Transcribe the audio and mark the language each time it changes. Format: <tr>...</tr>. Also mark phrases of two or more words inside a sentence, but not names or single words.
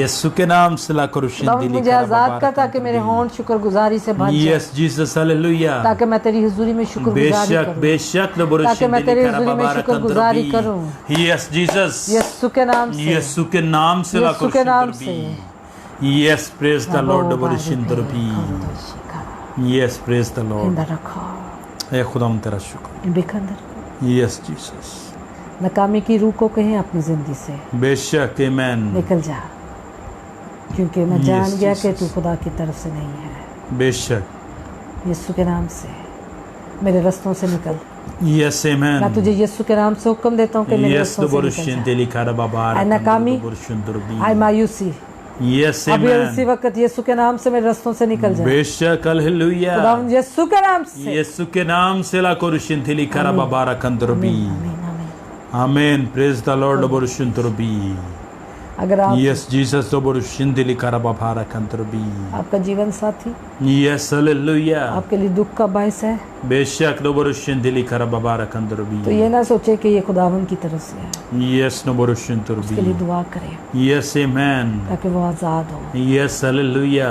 <hi>यीशु के नाम से ला खुदावन करुशिंदिली मुझे आजाद कर ताकि मेरे होंठ शुक्रगुजारी से भर जाए,</hi> <en>Yes, Jesus, हालेलुया।</en> <hi>ताकि मैं तेरी हुजूरी में शुक्रगुजारी बेशक, करूं, बेशक, ताकि मैं तेरी हुजूरी में शुक्रगुजारी करूं।</hi> <en>Yes, Jesus.</en> <hi>यीशु के नाम से, यीशु के नाम से ला यीशु के नाम से।</hi> <en>Yes, praise the Lord, बरुशिंदरबी। Yes, praise the Lord.</en> <hi>इंदर रखो, ऐ खुदाम तेरा शुक्र। बिखंदर</hi> <en>Yes, Jesus.</en> <hi>नाकामी की रूह को कहें अपनी जिंदगी से बेशक, amen. निकल जा, क्योंकि मैं जान</hi> <en>Yes,</en> <hi>गया कि</hi> <en>Jesus.</en> <hi>तू खुदा की तरफ से नहीं है। बेशक, यीशु के नाम से मेरे रास्तों से निकल।</hi> <en>yes, amen.</en> <hi>मैं तुझे यीशु के नाम से हुक्म देता हूँ कि मेरे</hi> <en>Yes,</en> <hi>रास्तों से निकल बरुशिंदिली कराबाबा। आई नाकामी, बरुशिंदरबी। जा। आई मायूसी</hi> <en>Yes,</en> <hi>अभी</hi> <en>amen.</en> <hi>इसी वक्त यीशु के नाम से मेरे रास्तों से निकल जा। बेशक, हालेलुया। खुदावन यीशु के नाम से। यीशु के नाम से ला करुशिंदिली कराबाबा रकंदरबी। आमीन, आमीन।</hi> <en>Amen. Praise the Lord, बरुशिंदरबी।</en> <hi>अगर आप</hi> <en>Yes, Jesus, बरुशिंदिली कराबाबा रकंदरबी।</en> <hi>आपका जीवन साथी</hi> <en>Yes, hallelujah.</en> <hi>आपके लिए दुख का बायस है, बेशक, बरुशिंदिली कराबाबा रकंदरबी। तो ये ना सोचे कि ये खुदावन की तरफ से है।</hi> <en>Yes,</en> <hi>उसके लिए बरुशिंदरबी। दुआ करें</hi> <en>Yes, amen.</en> <hi>ताकि वो आज़ाद हो।</hi> <en>Yes, hallelujah.</en>